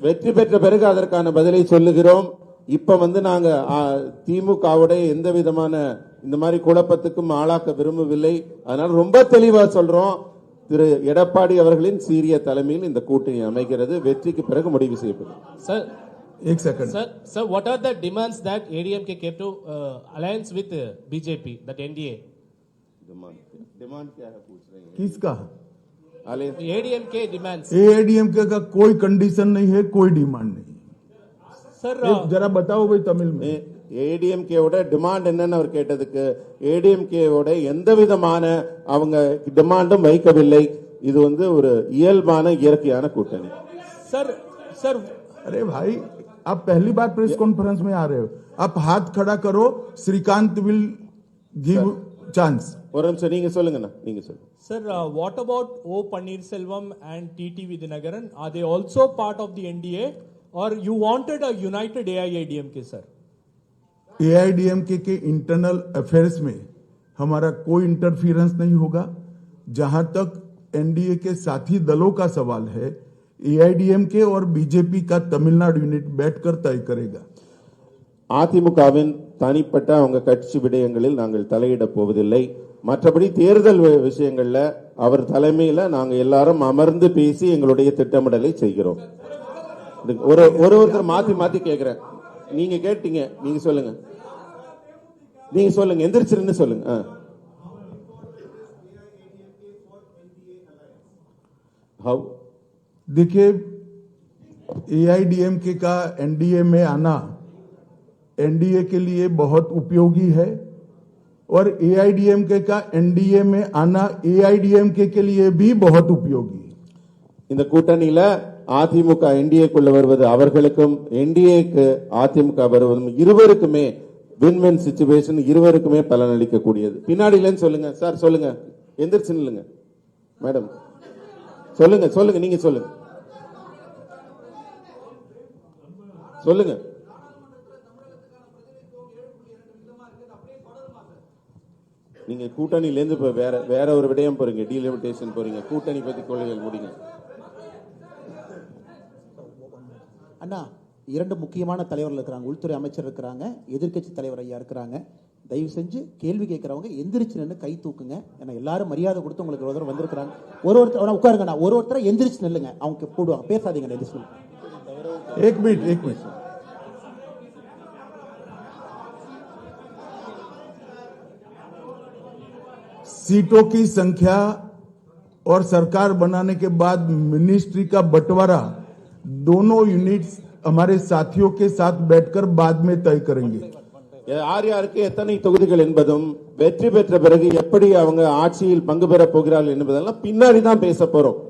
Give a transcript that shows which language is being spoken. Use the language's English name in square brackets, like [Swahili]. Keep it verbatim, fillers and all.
[Tamil] வெற்றி பெற்ற பிறகு அதற்கான பதிலை சொல்லுகிறோம். இப்ப வந்து நாங்க ஆ, திமுகவுடைய எந்த விதமான இந்த மாதிரி குழப்பத்துக்கும் ஆளாக்க விரும்பவில்லை. அதனால ரொம்ப தெளிவா சொல்றோம், திரு எடப்பாடி அவர்களின் சீரிய தலைமையில் இந்த கூட்டணி அமைகிறது. வெற்றிக்கு பிறகு முடிவு செய்யப்படும். [English] Sir, [Hindi] एक second. [English] sir, sir, what are the demands that A D M K came to uh, alliance with uh, B J P, that N D A? [Hindi] Demand- demand क्या है पूछ रहे हैं? किसका [English] alliance. A D M K demands. [Hindi] AIADMK का कोई condition नहीं है, कोई डिमांड नहीं है। [English] Sir, [Hindi] एक जरा बताओ भाई तमिल में। [Tamil] ஏடிஎம்கேவோட டிமாண்ட் என்னன்னு அவர் கேட்டதுக்கு ஏடிஎம்கேவோட எந்த விதமான அவங்க டிமாண்டும் வைக்கவில்லை. இது வந்து ஒரு இயல்பான இயற்கையான கூட்டணி. [English] sir, sir, [Hindi] अरे भाई आप पहली बार प्रेस कॉन्फ्रेंस में आ रहे हो, आप हाथ खड़ा करो, श्रीकांत [English] Will give chance. [Tamil] ஒரு நிமிஷம் நீங்க சொல்லுங்கண்ணா, நீங்க சொல்லுங்க. [English] sir, uh, what about O Pannirselvam and T T Vidyanagaran? Are they also part of the N D A? Or you wanted a united A I A D M K, sir? [Hindi] AIADMK के internal affairs में हमारा कोई interference नहीं होगा। जहां तक NDA के साथी दलों का सवाल है, एआईडीएमके और बीजेपी का तमिलनाडु यूनिट बैठकर तय करेगा। [Tamil] அதிமுகவின் தனிப்பட்ட அவங்க கட்சி விடயங்களில் நாங்கள் தலையிட போவதில்லை. மற்றபடி தேர்தல் வி- விஷயங்கள்ல அவர் தலைமையில நாங்க எல்லாரும் அமர்ந்து பேசி எங்களுடைய திட்டமிடலை செய்கிறோம். இது ஒரு ஒரு ஒருத்தர் மாத்தி மாத்தி கேக்குறேன். நீங்க கேட்டீங்க, நீங்க சொல்லுங்க, நீங்க சொல்லுங்க, எந்திரிச்சிருந்து சொல்லுங்க. ஆ. [English] How? [Hindi] देखिए, एआईडीएमके का एनडीए में आना एनडीए के लिए बहुत उपयोगी है और एआईडीएमके का एनडीए में आना एआईडीएमके के लिए भी बहुत उपयोगी है। [Tamil] இந்த கூட்டணியில அதிமுக என்டிஏக்குள்ள வருவது அவர்களுக்கும் என்டிஏக்கு அதிமுக வருவதும் இருவருக்குமே வின் வின் சிச்சுவேஷன், இருவருக்குமே பலனளிக்க கூடியது. பின்னாடியிலன்னு சொல்லுங்க சார், சொல்லுங்க, எந்திரிச்சு நில்லுங்க மேடம், சொல்லுங்க சொல்லுங்க, நீங்க சொல்லுங்க சொல்லுங்க. நீங்க கூட்டணியிலேருந்து இப்ப வேற வேற ஒரு விடயம் போறீங்க, டீலிமிட்டேஷன் போறீங்க, கூட்டணி பத்தி கொள்கைகள் முடிங்க. அண்ணா, இரண்டு முக்கியமான தலைவர்கள் இருக்கிறாங்க, உள்துறை அமைச்சர் இருக்கிறாங்க, எதிர்க்கட்சி தலைவர் ஐயா இருக்கிறாங்க. தயவு செஞ்சு கேள்வி கேட்கறவங்க எந்திரிச்சு நின்று கை தூக்குங்க. ஏன்னா எல்லாரும் மரியாதை கொடுத்து உங்களுக்கு ஒரு தடவை வந்திருக்கிறாங்க. ஒரு ஒருத்தர் உட்காருங்கண்ணா, ஒரு ஒருத்தரை எந்திரிச்சு நில்லுங்க, அவங்க போடுவாங்க, பேசாதீங்க. எதிர்த்து [Hindi] एक मिनट एक मिनट सीटों की संख्या और सरकार बनाने के बाद मिनिस्ट्री का बंटवारा दोनों यूनिट्स हमारे साथियों के साथ बैठकर बाद में तय करेंगे। [Tamil] யார் யாருக்கு எத்தனை தொகுதிகள் என்பதும் வெற்றி பெற்ற பிறகு எப்படி அவங்க ஆட்சியில் பங்கு பெற போகிறார்கள் என்பதெல்லாம் பின்னாடி தான் பேச போறோம்.